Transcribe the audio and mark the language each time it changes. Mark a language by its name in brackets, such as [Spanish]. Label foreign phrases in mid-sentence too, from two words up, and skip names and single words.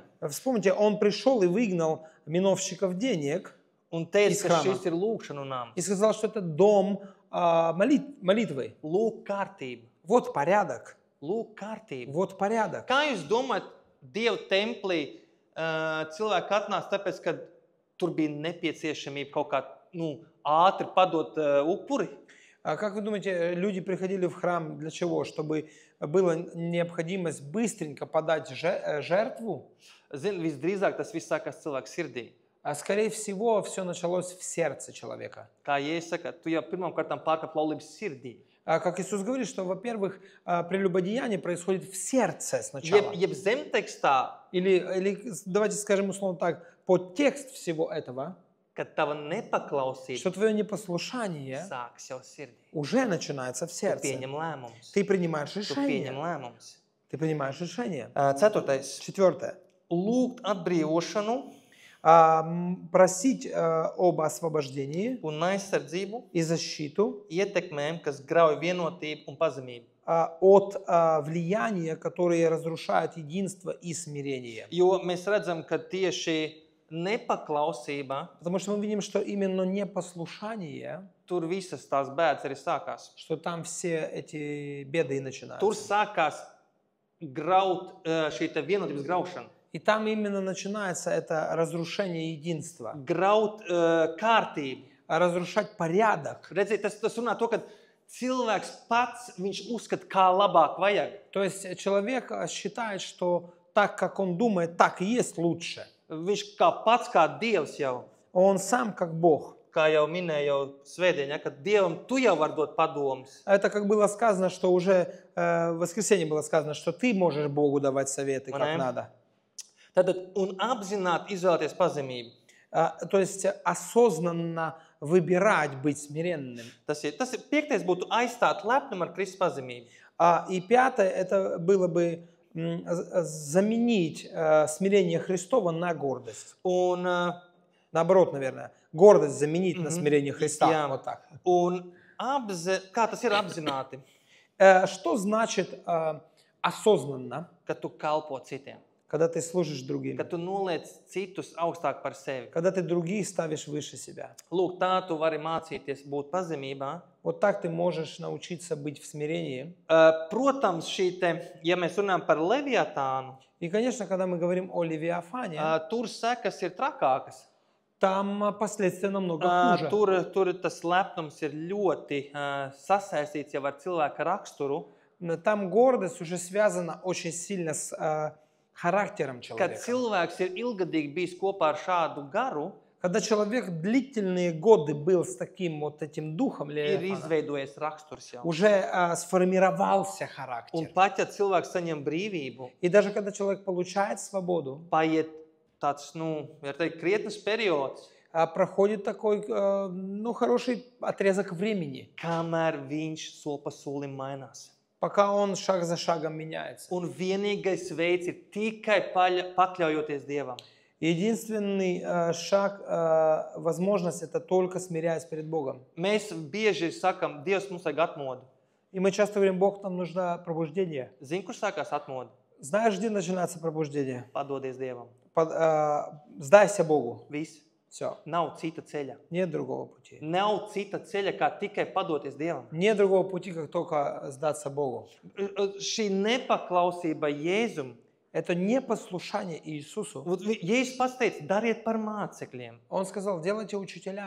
[Russian] Вспомните, Он пришел и выгнал миновщиков денег [Latvian] un teica, [Russian] Iz [Latvian] ka [Russian] hrama. [Latvian] šis ir lūkšanu nams. [Russian] и сказал, что это дом молитвы. [Latvian] Lūk kārtību, [Russian] Вот порядок, [Latvian] lūk kārtību. [Russian] вот порядок. [Latvian] Kā jūs domājat, Dieva templī cilvēki atnāca tāpēc, ka tur bija nepieciešamība kaut kā ātri padot upuri? [Russian] А как вы думаете, люди приходили в храм для чего? Чтобы была необходимость быстренько подать жертву? [Latvian] Zini, visdrīzāk tas viss sākās cilvēka sirdī. [Russian] А скорее всего, все началось в сердце человека. [Latvian] Kā Jēzus saka, tu jau pirmām kārtām pārkāp laulības sirdī. [Russian] Как Иисус говорит, что, во-первых, прелюбодеяние происходит в сердце сначала. [Latvian] Jeb zemtekstā, [Russian] Или давайте скажем условно так, подтекст всего этого, [Latvian] kad tava nepaklausība [Russian] что твое непослушание [Latvian] sākas jau sirdī. [Russian] уже начинается в [Latvian] Tu [Russian] сердце. [Latvian] pieņem lēmumus. [Russian] Ты принимаешь [Latvian] Tu pieņem [Russian] решение. [Latvian] lēmumus. [Russian] Ты принимаешь решение. [Latvian] Ceturtais. [Russian] Четвертое. [Latvian] Lūgt atbrīvošanu [Russian] Просить об освобождении [Latvian] un aizsardzību [Russian] и защиту [Latvian] ietekmēm, kas grauj vienotību un pazemību. [Russian] от влияния, которые разрушают единство и смирение. [Latvian] Jo mēs redzam, ka tieši nepaklausība, [Russian] Потому что мы видим, что именно непослушание, [Latvian] tur visas tās bēdas arī sākās. [Russian] что там все эти беды и [Latvian] Tur [Russian] начинаются. [Latvian] sākās graut šī te vienotības graušana. [Russian] И там именно начинается это разрушение единства, [Latvian] Graut kārtību. [Russian] разрушать порядок. [Latvian] Redziet, tas runā to, ka cilvēks pats, viņš uzskata, kā labāk vajag. [Russian] То есть человек считает, что так, как он думает, так и есть лучше. [Latvian] Viņš kā pats, kā Dievs jau, [Russian] Он сам как Бог. [Latvian] kā jau minēja jau svētdien, ja, ka Dievam tu jau var dot padomus. [Russian] Это как было сказано, что уже в воскресенье было сказано, что ты можешь Богу давать советы, как Понятно. надо. [Latvian] Tātad, un apzināti izvēlēties pazemību. [Russian] То есть осознанно выбирать быть смиренным. [Latvian] Tas ir piektais būtu aizstāt lepnumu ar Kristus pazemību. [Russian] И пятое, это было бы заменить смирение Христова на гордость. [Latvian] Un, [Russian] Наоборот, наверное, гордость заменить на смирение Христа. [Latvian] Jā. [Russian] Вот так. [Latvian] un kā tas ir apzināti, [Russian] Что значит осознанно, [Latvian] ka tu kalpo citiem, [Russian] когда ты служишь [Latvian] ka [Russian] другим, [Latvian] tu noliec citus augstāk par sevi. [Russian] когда ты других ставишь выше себя? [Latvian] Lūk, tā tu vari mācīties būt pazemībā. [Russian] Вот так ты можешь научиться быть в смирении. [Latvian] Protams, šī te, ja mēs runājam par Leviatānu, [Russian] И, конечно, когда мы говорим о Левиафане, [Latvian] tur sekas ir trakākas. [Russian] там последствия намного хуже. [Latvian] Tur tas lepnums ir ļoti sasaistīts jau ar cilvēka raksturu, [Russian] Там гордость уже связана очень сильно с характером [Latvian] kad [Russian] человека. [Latvian] cilvēks ir ilgadīgi bijis kopā ar šādu garu, [Russian] Когда человек длительные годы был с таким вот этим духом [Latvian] ir [Russian] Левиафана, [Latvian] izveidojies raksturs jau. [Russian] уже сформировался [Latvian] Un [Russian] характер. [Latvian] pat, ja cilvēks saņem brīvību, [Russian] И даже когда человек получает свободу, [Latvian] paiet tāds, var teikt, krietnes periods, [Russian] проходит такой, хороший отрезок времени, [Latvian] kamēr viņš soli pa solim mainās. [Russian] пока он шаг за шагом меняется. [Latvian] Un vienīgais veids ir tikai pakļaujoties Dievam. [Russian] Единственный шаг, возможность, это только смиряясь перед Богом. [Latvian] Mēs bieži sakam, Dievs mums vajag atmodu. [Russian] И мы часто говорим, Бог, нам нужно пробуждение. [Latvian] Zini, kur sākās atmodu? [Russian] Знаешь, где начинается пробуждение? [Latvian] Padodies Dievam. [Russian] Сдайся Богу. [Latvian] Viss. [Russian] Все. [Latvian] Nav cita ceļa. [Russian] Нет другого пути. [Latvian] Nav cita ceļa, kā tikai padoties Dievam. [Russian] Нет другого пути, как только сдаться Богу. [Latvian] Šī nepaklausība Jēzum. [Russian] Это непослушание Иисусу. [Latvian] Jēzus pats teica, dariet par mācekļiem. [Russian] Он сказал, делайте учителями.